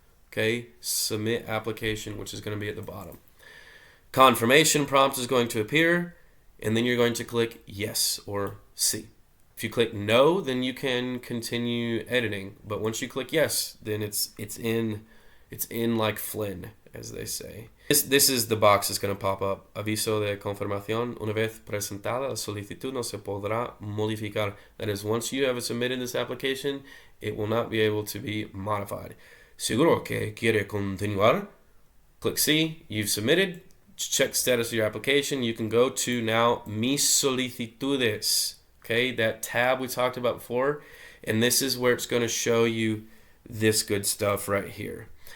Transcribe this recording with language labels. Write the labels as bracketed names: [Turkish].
[English] Okay, Submit Application, which is going to be at the bottom. Confirmation prompt is going to appear, and then you're going to click Yes or Sí. If you click No, then you can continue editing. But once you click Yes, then it's in like Flynn, as they say. This is the box that's going to pop up. [Spanish] Aviso de confirmación. Una vez presentada la solicitud no se podrá modificar. [English] That is, once you have submitted this application, it will not be able to be modified. [Spanish] Seguro que quiere continuar? [English] Click [Spanish] Sí. [English] You've submitted. Check status of your application. You can go to now Mis Solicitudes. Okay, that tab we talked about before. And this is where it's going to show you this good stuff right here.